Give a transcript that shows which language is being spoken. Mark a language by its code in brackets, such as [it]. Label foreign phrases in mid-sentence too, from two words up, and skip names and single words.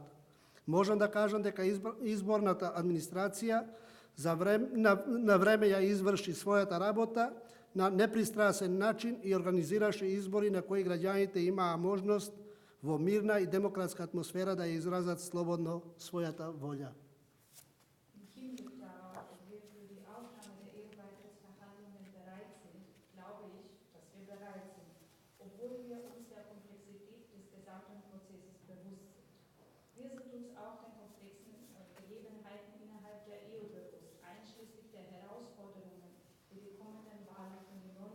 [mk] Можам да кажам дека изборната администрација на време ја изврши својата работа на непристрасен начин и организираше избори на кои граѓаните имаа можност во мирна и демократска атмосфера да ја изразат слободно својата волја. [de] Im Hinblick darauf, dass wir für die Aufnahme der EU-Beitrittsverhandlungen bereit sind, glaube ich, dass wir bereit sind, obwohl wir uns der Komplexität des gesamten Prozesses bewusst sind. Wir sind uns auch den komplexen Gegebenheiten innerhalb der EU bewusst, einschließlich der Herausforderungen, die die kommenden Wahlen für die 9.